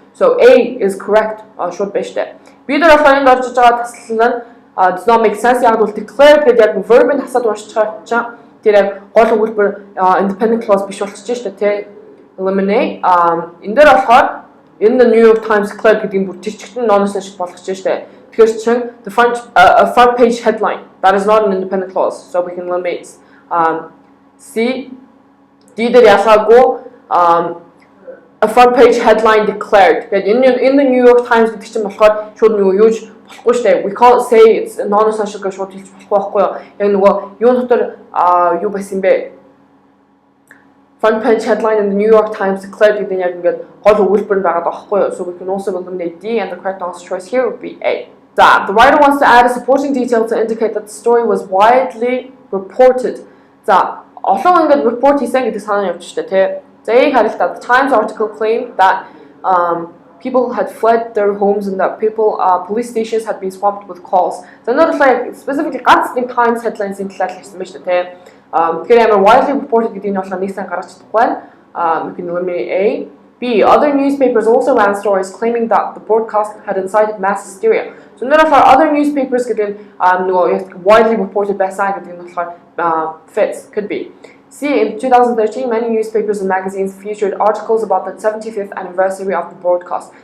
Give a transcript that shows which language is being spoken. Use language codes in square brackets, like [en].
[en] So A is correct [mn] шууд байна шүү дээ. B дээр болохоор энд орж байгаа тасал нь [en] does not make sense. [mn] Яг бол declared гэдэг яг verb-ийн хасаад уншиж байгаа тэр яг гол өгүүлбэр independent clause биш болчихж шүү дээ тий. Eliminate энэ дээр болохоор [en] in the New York Times declared [mn] гэдэг нь бүр тэр чигтэн non-essential шиг болгож шүү дээ. Тэгэхээр чинь [en] the front page headline that is not an independent clause, so we can eliminate. [mn] C D дээр ялгаагүй [en] a front page headline declared. [mn] In the New York Times гэдэг чинь болохоор шууд юуж болохгүй шүү дээ. [en] We can't say it's non-essential [mn] гэж шууд хэлж болохгүй байхгүй юу? Яг юу дотор юу байсан бэ? [en] Front page headline in the New York Times declared [mn] гэдэг нь яг ингээд гол өгүүлбэр нь байгаа байхгүй юу? [en] So we can also eliminate D and the correct answer choice here would be A. The writer wants to add a supporting detail to indicate that the story was widely reported. [mn] Олон ингээд report хийсэн гэдэг санаа нь явж штэ тий. За яг харалтаа [en] the Times article claimed that people had fled their homes and that police stations had been swamped with calls. So not like specifically [mn] ганц нэг Times headlines-ийн талаар хэлсэн байна шүү дээ. Тэгэхээр амар widely reported гэдэг нь болохоор нэг сан гарч чадахгүй байна. [en] You can eliminate A. B. Other newspapers also ran stories claiming that the broadcast had incited mass hysteria. So not for other newspapers [mn] гэдэг нь [en] widely reported [mn] байсан гэдэг нь болохоор [en] fits could be. C. In 2013, many newspapers and magazines featured articles about the 75th anniversary of the broadcast.